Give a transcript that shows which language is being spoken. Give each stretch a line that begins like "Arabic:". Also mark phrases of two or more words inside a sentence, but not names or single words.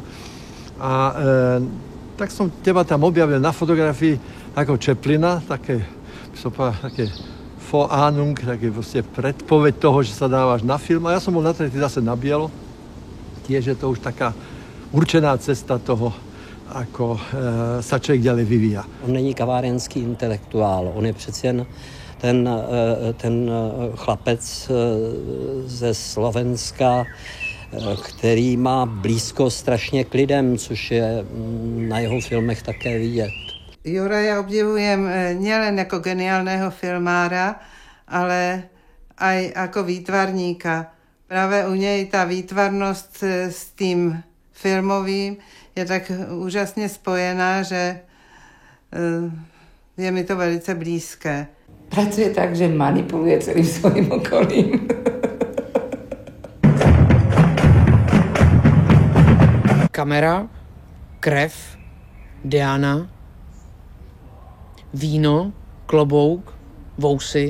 Slovak: A tak som teba tam objavil na fotografii ako Chaplina, také Vorahnung, také vlastne predpoveď toho, že sa dávaš na film. A ja som bol natretý zase na bielo. Tiež je to už taká určená cesta toho, ako sa člověk ďalej vyvíja.
Czech: On není kavárenský intelektuál, on je přeci jen ten chlapec ze Slovenska, který má blízko strašně k lidem, což je na jeho filmech také vidět.
Slovak: Juraja obdivujem nielen jako geniálného filmára, ale aj ako výtvarníka.
Czech: Práve u něj ta výtvarnost s tím filmovým je tak úžasně spojená, že je mi to velice blízké.
Slovak: Pracuje tak, že manipuluje celým svojím okolím.
Czech: Kamera, krev, Diana, víno, klobouk, vousy.